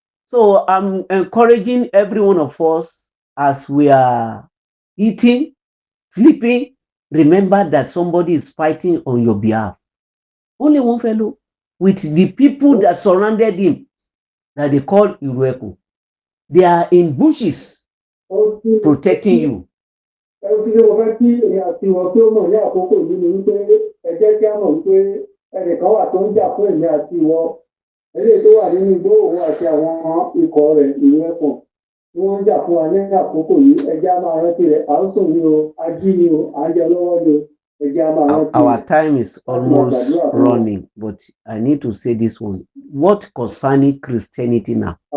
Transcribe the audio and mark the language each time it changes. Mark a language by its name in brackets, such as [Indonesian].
[English] So I'm encouraging every one of us as we are eating, sleeping, remember that somebody is fighting on your behalf. Only one fellow with the people that surrounded him that they call Irueku. They are in bushes protecting you. [Yoruba] Ẹni tí mo fẹ́ kí èmi àti wọn kí ó mọ̀ ní àkókò yìí ni wípé ẹ jẹ́ kí á mọ̀ wípé ẹnìkan wà tó ń jà fún èmi àti wọn. Eléyìí tó wà nínú igbó òun àti àwọn ikọ̀ rẹ̀ ìlú ẹ̀pọ̀n tí wọ́n ń jà fún wa ní àkókò yìí. Ẹ jẹ́ á máa rántí rẹ̀. À ń sùn ní o, a jí ní o, à ń jẹ lọ́wọ́ ní o. Ẹ jẹ́ á máa rántí rẹ̀. [English] Our time is almost running, but I need to say this one. What concerning Christianity now?